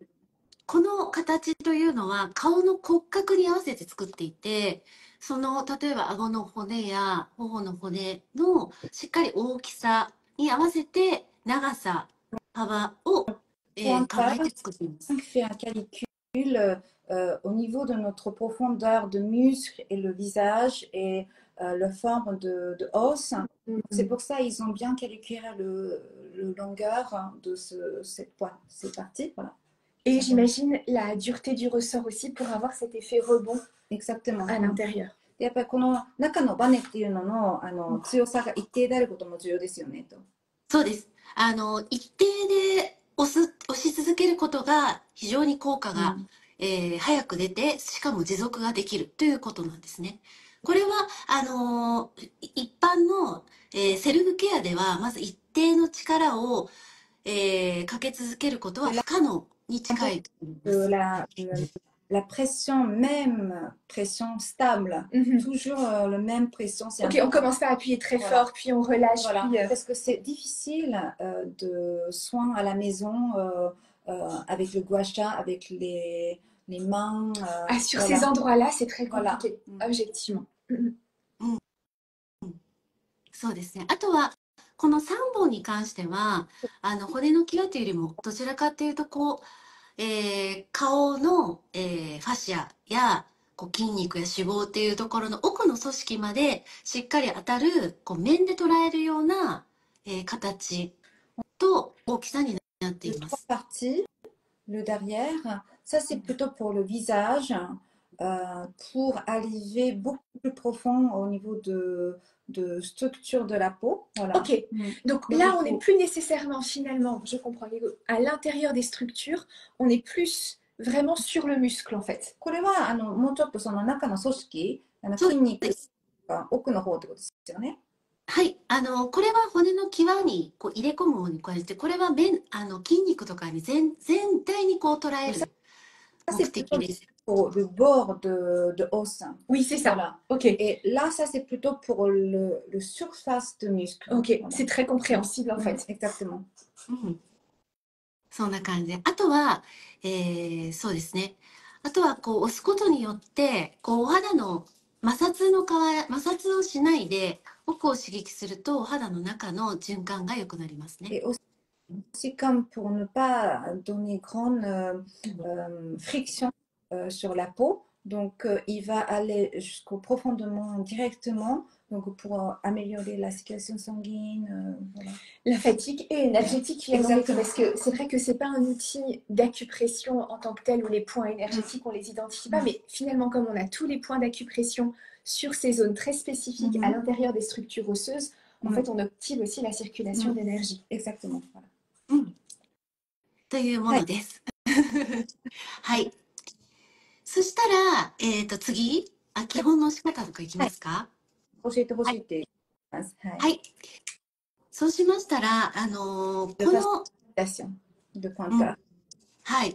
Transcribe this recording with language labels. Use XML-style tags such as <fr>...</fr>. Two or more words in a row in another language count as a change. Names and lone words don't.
<ja>この形というのは顔の骨格に合わせて作っていて、例えば顎の骨や頬の骨のしっかり大きさ、 に合わせて長さ、幅を、考えて作っています。</ja> <fr>fait un calcul au niveau de notre profondeur de muscles et le visage et la forme de os. C'est pour ça ils ont bien calculé le longueur de cette partie. Voilà. Et j'imagine la dureté du ressort aussi pour avoir cet effet rebond Exactement. à l'intérieur.</fr> <ja>でやっぱりこの中のバネっていうのの、強さが一定であることも重要ですよねと。そうです。一定で押し続けることが非常に効果が、早く出て、しかも持続ができるということなんですね。これは、一般の、セルフケアでは、まず一定の力を、かけ続けることは不可能に近いと思います。</ja> <fr>La pression, même pression stable, toujours le même pression. Ok, on commence pas à appuyer très fort, puis on relâche. Voilà. Puis, parce que c'est difficile de soins à la maison avec le gua sha, avec les mains. sur ces endroits-là, c'est très compliqué, objectivement.</fr> <ja>そうですね。あとは、この3本に関しては、骨の際というよりも、どちらかというと、こう、顔の、ファシアや筋肉や脂肪っていうところの奥の組織までしっかり当たる面で捉えるような、形と大きさになっています。</ja> <fr>Le derrière, ça c'est plutôt pour le visage, pour arriver beaucoup plus profond au niveau de structure de la peau. Voilà. Ok, donc là on n'est plus nécessairement finalement, je comprends, à l'intérieur des structures, on est plus vraiment sur le muscle en fait.</fr> <ja>これはもうちょっとその中の組織、筋肉が奥の方ってことですよね。はい、これは骨の際にこう入れ込む方に加えて、これは筋肉とかに全体にこう捉える目的です。</ja> <fr>Pour le bord de os. Oui, c'est ça. Voilà. Ok. Et là, ça c'est plutôt pour le surface de muscle. Ok, voilà. C'est très compréhensible en fait. Exactement.</fr> <ja>そんな感じで。あとは、そうですね。あとはこう押すことによって、こうお肌の摩擦をしないで奥を刺激するとお肌の中の循環が良くなりますね。</ja> <fr>C'est comme pour ne pas donner grande friction sur la peau. Donc, il va aller jusqu'au profondément directement donc pour améliorer la circulation sanguine. Voilà. La fatigue est énergétique. Parce que c'est vrai que c'est pas un outil d'acupression en tant que tel où les points énergétiques, on les identifie pas. Mais finalement, comme on a tous les points d'acupression sur ces zones très spécifiques à l'intérieur des structures osseuses, en fait, on optime aussi la circulation d'énergie. Exactement. Voilà.</fr> <ja>というものです。はい。そしたら、次、基本の押し方とかいきますか？教えてほしいって言います。はい。そうしましたら、この、はい。</ja>